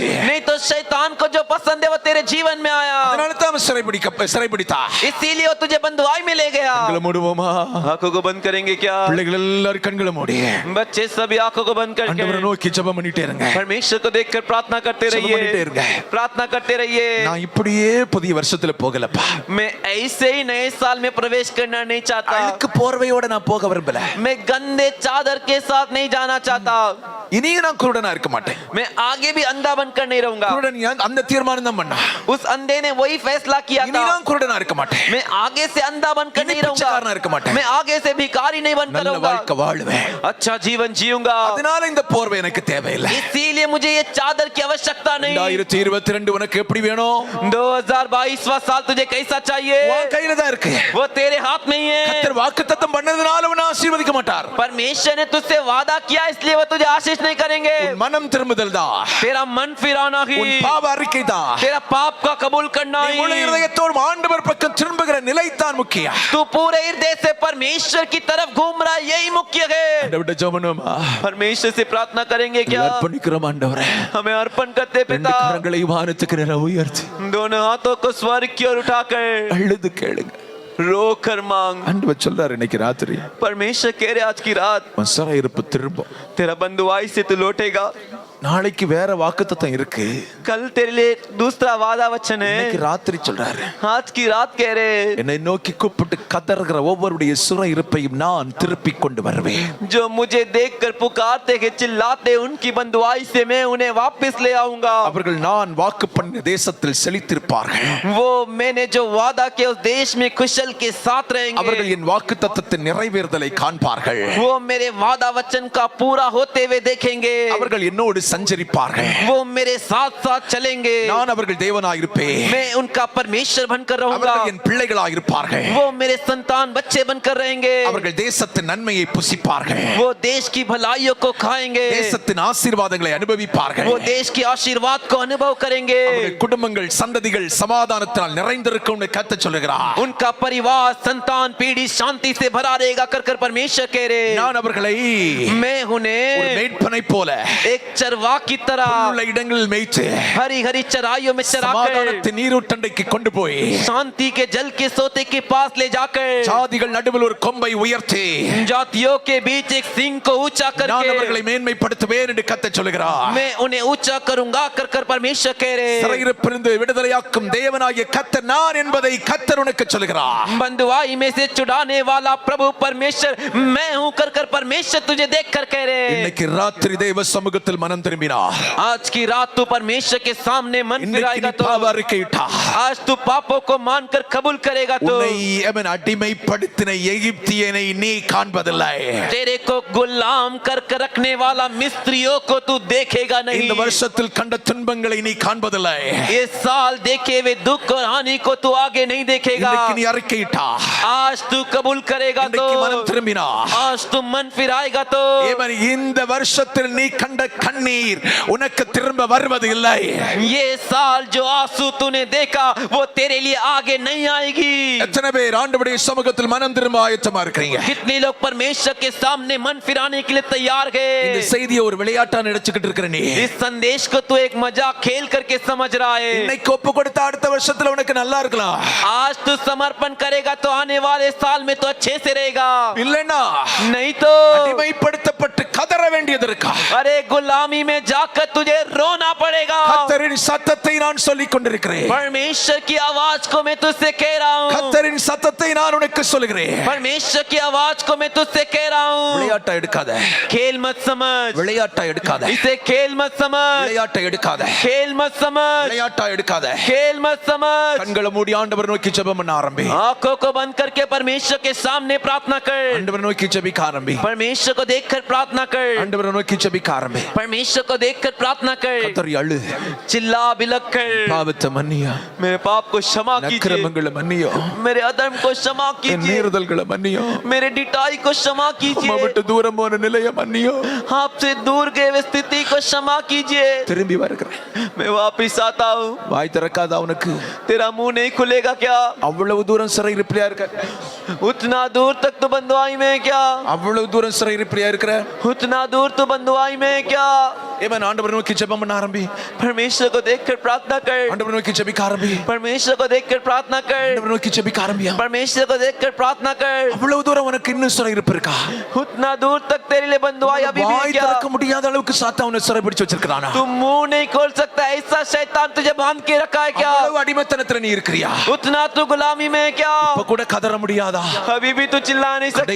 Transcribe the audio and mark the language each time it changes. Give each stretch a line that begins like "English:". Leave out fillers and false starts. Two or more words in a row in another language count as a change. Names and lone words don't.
Hindi: नहीं तो शैतान को जो पसंद है वो तेरे जीवन में आया,
Tamil: அதனால தான் அவன் சிறைபிடித்தா.
Hindi: इसीलिए वो तुझे बंधुआई में ले गया।
Tamil: கண்களை மூடுவோமா?
Hindi: आंखों को बंद करेंगे क्या?
Tamil: பிள்ளைகள் எல்லாரும் கண்களை மூடி
Hindi: बच्चे सभी आंखों को बंद करके
Tamil: ஆண்டவரை நோக்கி ஜெபம் பண்ணிட்டே இருங்க.
Hindi: परमेश्वर को देखकर प्रार्थना करते
Tamil: ஜெபம் பண்ணிட்டே இருங்க.
Hindi: रहिए, प्रार्थना करते रहिए।
Tamil: நான் இப்படியே புதிய வருஷத்துல போகலப்பா.
Hindi: मैं ऐसे ही नए साल में प्रवेश करना नहीं चाहता।
Tamil: அழுக்கு போர்வையோட நான் போக விரும்பல.
Hindi: मैं गंदे चादर के साथ नहीं जाना चाहता।
Tamil: இனியும் நான் குருடனா இருக்க மாட்டேன்.
Hindi: मैं आगे भी अंधा बनकर नहीं रहूंगा।
Tamil: குருடன் அந்த தீர்மானம் தான் பண்ணா.
Hindi: उस अंधे ने वही फैसला किया
Tamil: இனி
Hindi: था।
Tamil: நான் குருடனா இருக்க மாட்டேன்.
Hindi: मैं आगे से अंधा बनकर नहीं रहूंगा।
Tamil: பிச்சைக்காரனா இருக்க மாட்டேன்.
Hindi: मैं आगे से भिखारी नहीं बनकर
Tamil: நல்ல
Hindi: रहूंगा।
Tamil: வாழ்க்கை வாழ்வேன்.
Hindi: अच्छा जीवन जीऊंगा।
Tamil: அதனால இந்த போர்வை எனக்கு தேவையில்லை.
Hindi: इसीलिए मुझे ये चादर की आवश्यकता नहीं।
Tamil: 2022 உனக்கு எப்படி வேணும்?
Hindi: 2022वां साल तुझे कैसा चाहिए?
Tamil: உன் கையில தான் இருக்கு.
Hindi: वो तेरे हाथ में ही है।
Tamil: கர்த்தர் வாக்குத்தத்தம் பண்ணதுனால உன்னை ஆசீர்வதிக்க மாட்டார்.
Hindi: परमेश्वर ने तुझसे वादा किया इसलिए वो तुझे आशीष नहीं करेंगे।
Tamil: உன் மனம் திரும்புதல் தான்.
Hindi: तेरा मन फिराना ही,
Tamil: உன் பாவ அறிக்கை தான்.
Hindi: तेरा पाप का कबूल करना
Tamil: நீ முழு
Hindi: ही।
Tamil: இருதயத்தோடு ஆண்டவர் பக்கம் திரும்புகிற நிலை தான் முக்கியம்.
Hindi: तू पूरे हृदय से परमेश्वर की तरफ घूम रहा है, यही मुख्य है।
Tamil: ஆண்டவர்ட்ட ஜெபம் பண்ணுமா?
Hindi: परमेश्वर से प्रार्थना करेंगे क्या?
Tamil: அர்ப்பணிக்கிறோம் ஆண்டவரே.
Hindi: हमें अर्पण करते
Tamil: ரெண்டு
Hindi: पिता,
Tamil: கரங்களை வானத்துக்கு நேரா உயர்த்தி
Hindi: दोनों हाथों को स्वर्ग की ओर उठाकर
Tamil: அழுது கேளுங்க.
Hindi: रो कर मांग।
Tamil: ஆண்டவர் சொல்றாரு இன்னைக்கு ராத்திரி
Hindi: परमेश्वर कह रहे आज की रात
Tamil: உன் சிறை இருப்பு திரும்பும்.
Hindi: तेरा बंधुआई से तू लौटेगा।
Tamil: நாளைக்கு வேற வாக்குத்தத்தம் இருக்கு.
Hindi: कल तेरे लिए दूसरा वादा वचन
Tamil: இன்னைக்கு
Hindi: है।
Tamil: ராத்திரி சொல்றாரு
Hindi: आज की रात कह रहे
Tamil: என்னை நோக்கி கூப்பிட்டு கதறுகிற ஒவ்வொருடைய சிறை இருப்பையும் நான் திருப்பி கொண்டு வருவேன்.
Hindi: जो मुझे देखकर पुकारते हैं चिल्लाते उनकी बंधुआई से मैं उन्हें वापस ले आऊंगा।
Tamil: அவர்கள் நான் வாக்கு பண்ண தேசத்தில் செழித்திருப்பார்கள்.
Hindi: वो मैंने जो वादा किया उस देश में कुशल के साथ
Tamil: அவர்கள்
Hindi: रहेंगे।
Tamil: என் வாக்குத்தத்தத்தின் நிறைவேறுதலை காண்பார்கள்.
Hindi: वो मेरे वादा वचन का पूरा होते हुए देखेंगे।
Tamil: அவர்கள் என்னோடு சஞ்சரிப்பார்கள்.
Hindi: वो मेरे साथ साथ चलेंगे।
Tamil: நான் அவர்கள் தேவனாயிருப்பேன்.
Hindi: मैं उनका परमेश्वर बनकर रहूंगा।
Tamil: அவர்கள் என் பிள்ளைகளாயிருப்பார்கள்.
Hindi: वो मेरे संतान बच्चे बनकर रहेंगे।
Tamil: அவர்கள் தேசத்தின் நன்மையை புசிப்பார்கள்.
Hindi: वो देश की भलाइयों को खाएंगे।
Tamil: தேசத்தின் ஆசீர்வாதங்களை அனுபவிப்பார்கள்.
Hindi: वो देश की आशीर्वाद को अनुभव करेंगे।
Tamil: அவர்கள் குடும்பங்கள் சந்ததிகள் சமாதானத்தினால் நிறைந்திருக்கும்னு கர்த்தர் சொல்லுகிறார்.
Hindi: उनका परिवार संतान पीढ़ी शांति से भरा रहेगा कर कर परमेश्वर कह रहे।
Tamil: நான் அவர்களை
Hindi: मैं
Tamil: ஒரு
Hindi: उन्हें
Tamil: மேய்ப்பனை போல
Hindi: एक चरवा की तरह
Tamil: உள்ள இடங்களில் மேய்த்து
Hindi: हरी हरी चराइयों में चराकर
Tamil: சமாதானத்தின் நீரூற்றண்டைக்கு கொண்டு போய்
Hindi: शांति के जल के सोते के पास ले जाकर
Tamil: ஜாதிகள் நடுவில் ஒரு கொம்பை உயர்த்தி
Hindi: जातियों के बीच एक सिंह को ऊंचा
Tamil: நான் அவர்களை
Hindi: करके
Tamil: மேன்மைப்படுத்துவேன் என்று கர்த்தர் சொல்லுகிறார்.
Hindi: मैं उन्हें ऊंचा करूंगा कर कर परमेश्वर कह रहे।
Tamil: சிறையிருப்பிலிருந்து விடுதலையாக்கும் தேவனாகிய கர்த்தர் நான் என்பதை கர்த்தர் உனக்கு சொல்லுகிறார்.
Hindi: बंधुआई में से छुड़ाने वाला प्रभु परमेश्वर मैं हूं कर कर परमेश्वर तुझे देख कर कह रहे।
Tamil: இன்னைக்கு ராத்திரி தேவ சமூகத்தில் மனம் திரும்பினார்.
Hindi: आज की रात तू परमेश्वर के सामने मन
Tamil: இன்னைக்கு
Hindi: फिराएगा
Tamil: நீ
Hindi: तो
Tamil: பாவ அறிக்கையிட்டா
Hindi: आज तू पापों को मानकर कबूल करेगा तो
Tamil: உன்னை அவன் அடிமைப்படுத்தின எகிப்தியனை நீ காண்பதில்லை.
Hindi: तेरे को गुलाम कर कर रखने वाला मिस्त्रियों को तू देखेगा नहीं।
Tamil: இந்த வருஷத்தில் கண்ட துன்பங்களை நீ காண்பதில்லை.
Hindi: इस साल देखे हुए दुख और हानि को तू आगे नहीं देखेगा।
Tamil: இன்னைக்கு நீ அறிக்கையிட்டா
Hindi: आज तू कबूल करेगा तो
Tamil: இன்னைக்கு மனம் திரும்பினா
Hindi: आज तू मन फिराएगा तो
Tamil: ஏவன் இந்த வருஷத்தில் நீ கண்ட கண்ணீர் உனக்கு திரும்ப வருவது இல்லை.
Hindi: ये साल जो आंसू तूने देखा वो तेरे लिए आगे नहीं आएगी।
Tamil: எத்தனை பேர் ஆண்டவருடைய சமூகத்தில் மனம் திரும்ப ஆயத்தமா இருக்கீங்க?
Hindi: कितने लोग परमेश्वर के सामने मन फिराने के लिए तैयार
Tamil: இந்த
Hindi: है?
Tamil: செய்தியை ஒரு விளையாட்டா நினைச்சுக்கிட்டு இருக்கிற நீ
Hindi: इस संदेश को तू एक मजाक खेल करके समझ रहा है।
Tamil: இன்னைக்கு ஒப்பு கொடுத்த அடுத்த வருஷத்துல உனக்கு நல்லா இருக்கலாம்.
Hindi: आज तू समर्पण करेगा तो आने वाले साल में तो अच्छे से रहेगा।
Tamil: இல்லைன்னா
Hindi: नहीं तो
Tamil: அடிமைப்படுத்தப்பட்டு கதற வேண்டியது இருக்கா?
Hindi: अरे गुलामी में जाकर तुझे रोना पड़ेगा।
Tamil: கர்த்தரின் சத்தத்தை நான் சொல்லிக் கொண்டிருக்கிறேன்.
Hindi: परमेश्वर की आवाज को मैं तुझसे कह रहा हूँ।
Tamil: கர்த்தரின் சத்தத்தை நான் உனக்கு சொல்லுகிறேன்.
Hindi: परमेश्वर की आवाज को मैं तुझसे कह रहा हूँ।
Tamil: விளையாட்டா எடுக்காத.
Hindi: खेल मत समझ,
Tamil: விளையாட்டா எடுக்காத.
Hindi: इसे खेल मत समझ,
Tamil: விளையாட்டை எடுக்காத.
Hindi: खेल मत समझ,
Tamil: விளையாட்டா எடுக்காத.
Hindi: खेल मत समझ।
Tamil: கண்களை மூடி ஆண்டவர் நோக்கி ஜெபம் பண்ண ஆரம்பி.
Hindi: आंखों को बंद करके परमेश्वर के सामने प्रार्थना कर।
Tamil: ஆண்டவர் நோக்கி ஜெபிக்க ஆரம்பி.
Hindi: परमेश्वर को देखकर प्रार्थना कर।
Tamil: ஆண்டவர் நோக்கி ஜெபிக்க ஆரம்பி.
Hindi: परमेश्वर परमेश्वर को देखकर प्रार्थना कर,
Tamil: கதறி அழு.
Hindi: चिल्ला बिलक कर,
Tamil: பாவத்தை மன்னியா,
Hindi: मेरे पाप को क्षमा कीजिए,
Tamil: அக்கிரமங்களை மன்னியா,
Hindi: मेरे अधर्म को क्षमा
Tamil: என்
Hindi: कीजिए,
Tamil: மீறுதல்களை மன்னியா,
Hindi: मेरे डिटाई को क्षमा
Tamil: உம்மை
Hindi: कीजिए,
Tamil: விட்டு தூரம் போன நிலையை மன்னியா.
Hindi: आपसे दूर गए हुए स्थिति को क्षमा कीजिए।
Tamil: திரும்பி வருகிறேன்.
Hindi: मैं वापिस आता हूँ।
Tamil: வாய் திறக்காத அவனுக்கு
Hindi: तेरा मुंह नहीं खुलेगा क्या?
Tamil: அவ்வளவு தூரம் சிறை இருப்பியா இருக்க,
Hindi: उतना दूर तक तो बंदवाई में है क्या?
Tamil: அவ்வளவு தூரம் சிறை இருப்பியா இருக்கிற.
Hindi: उतना दूर तो बंदवाई में है क्या?
Tamil: ஏமன் ஆண்டவரை நோக்கி ஜெபம் பண்ண ஆரம்பி.
Hindi: परमेश्वर को देखकर प्रार्थना कर,
Tamil: ஆண்டவரை நோக்கி ஜெபிக்க ஆரம்பி.
Hindi: परमेश्वर को देखकर प्रार्थना कर,
Tamil: ஆண்டவரை நோக்கி ஜெபிக்க ஆரம்பியா.
Hindi: परमेश्वर को देखकर प्रार्थना कर।
Tamil: அவ்வளவு தூரம் உனக்கு இன்னும் சிறை இருப்பு இருக்கா?
Hindi: उतना दूर तक तेरे लिए बंदवाई अभी भी है
Tamil: வாய்
Hindi: क्या?
Tamil: திறக்க முடியாத அளவுக்கு சாத்தான் உன்னை சிறை பிடிச்சு வச்சிருக்கானா?
Hindi: तुम मुंह नहीं खोल सकता, ऐसा शैतान तुझे बांध के रखा है क्या?
Tamil: அவ்வளவு அடிமைத்தனத்துல நீ இருக்கிறியா?
Hindi: उतना तू गुलामी में है क्या?
Tamil: இப்ப கூட கதற முடியாதா?
Hindi: अभी भी तू चिल्ला नहीं सकता